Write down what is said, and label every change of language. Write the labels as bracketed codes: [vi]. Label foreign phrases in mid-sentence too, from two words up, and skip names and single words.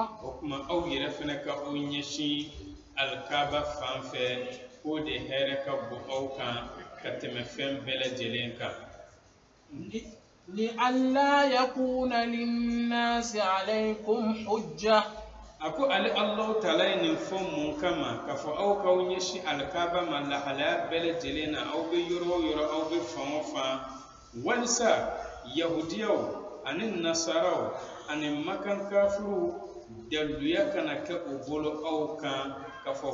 [bm] o kuma aw yɛrɛ fɛnɛ ka aw ɲɛsin alkaaba fan fɛ k'o de hɛrɛ ka bon aw kan ka tɛmɛ fɛn bɛɛ lajɛlen kan [ar] لئلا يكون للناس عليكم حجة [bm] ako ale Allah taala ye nin fɔ mun kama ka fɔ aw k'aw ɲɛsin alkaaba ma lahalaya bɛɛ lajɛlen na aw bɛ yɔrɔ o yɔrɔ aw bɛ fan o fan walisa yahudiyaw ani nasaraw ani makan kafiru daluya kana kɛ o bolo aw kan ka fɔ